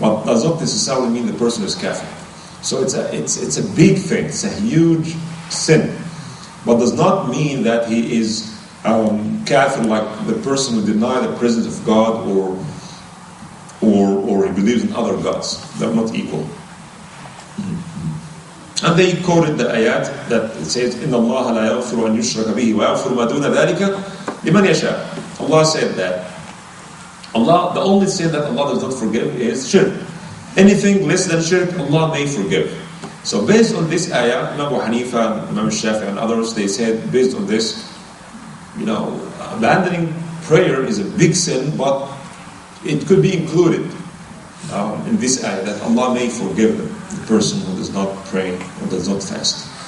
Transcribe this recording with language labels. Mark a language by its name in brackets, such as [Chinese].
[English] But does not necessarily mean the person is kafir. So it's a big thing. It's a huge sin. But does not mean that he is kafir like the person who denies the presence of God or he believes in other gods. They're not equal. And they quoted the ayat that it says, [Arabic] إِنَّ اللَّهَ لَا يَغْفِرُ أَنْ يُشْرَكَ بِهِ وَيَغْفِرُ مَا دُونَ ذَلِكَ لِمَنْ يَشَاءُ. [English] Allah said that. The only sin that Allah does not forgive is shirk. Anything less than shirk, Allah may forgive. So based on this ayah, Imam Abu Hanifa, Imam Shafi'i and others, they said, based on this, abandoning prayer is a big sin, but it could be included in this ayah that Allah may forgive the person who does not pray or does not fast.